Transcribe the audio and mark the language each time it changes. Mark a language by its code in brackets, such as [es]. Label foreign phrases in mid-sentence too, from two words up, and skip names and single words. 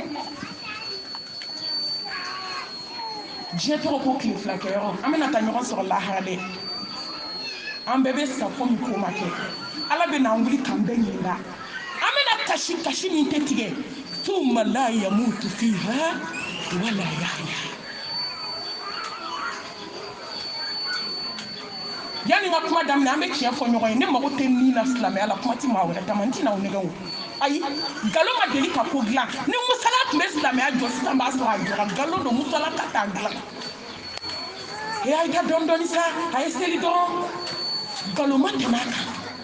[bm] diɲɛ tɔgɔ ko tile fila kɛyɔrɔ an bɛna taa ɲɔgɔn sɔrɔ lahara dɛ an bɛɛ bɛ sa fo min ko ma kɛ ala bɛ n'an wuli k'an bɛɛ ɲininka an bɛna kasi min tɛ tigɛ [ar] ثم لا يموت فيها ولا يحيى [bm] yanni n ka kuma daminɛ an bɛ tiɲɛ fɔ ɲɔgɔn ye ne mago tɛ min na silamɛya la kuma tɛ maa wɛrɛ ta ma n tɛna aw nɛgɛ o ayi nkalon ma deli ka ko dilan ni musala tun bɛ silamɛya jɔ sisan b'a sɔrɔ a jɔra nkalon don musala ka taa dilan a y'i ka dɔɔni dɔɔni sa a ye seli dɔrɔn nkalon ma tɛmɛ a kan